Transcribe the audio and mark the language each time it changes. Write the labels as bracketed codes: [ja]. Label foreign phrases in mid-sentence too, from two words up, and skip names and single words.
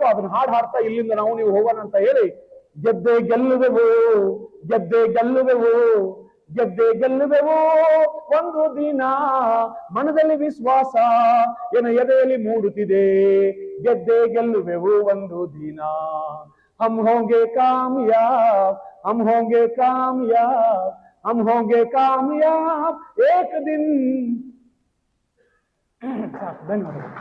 [kn] ಅದನ್ನ ಹಾಡು ಹಾಡ್ತಾ ಇಲ್ಲಿಂದ ನೀವು ಹೋಗೋಣ ಅಂತ ಹೇಳಿ, ಗೆದ್ದೆ ಗೆಲ್ಲುವೆವು, ಗೆದ್ದೆ ಗೆಲ್ಲುವೆವು, ಗೆದ್ದೆ ಗೆಲ್ಲುವೆವು ಒಂದು ದಿನ, ಮನದಲ್ಲಿ ವಿಶ್ವಾಸ ಏನ ಎದೆಯಲ್ಲಿ ಮೂಡುತ್ತಿದೆ, ಗೆದ್ದೆ ಗೆಲ್ಲುವೆವು ಒಂದು ದಿನ. [hi] हम होंगे कामयाब, हम होंगे कामयाब, हम होंगे कामयाब एक दिन. धन्यवाद.